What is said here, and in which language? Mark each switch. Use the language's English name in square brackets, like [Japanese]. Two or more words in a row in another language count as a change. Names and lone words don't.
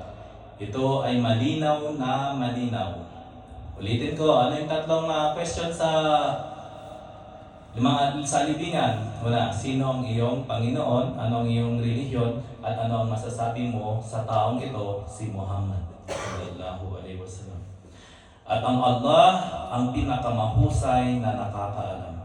[Filipino] Ito ay malinaw na malinaw. Ulitin ko, ano yung tatlong question sa libingan? Una, sino ang iyong Panginoon? Ano ang iyong relihiyon? At ano ang masasabi mo sa taong ito, si Muhammad [Arabic] صلى الله عليه وسلم? [Filipino] At ang Allah ang pinakamahusay na nakakaalam.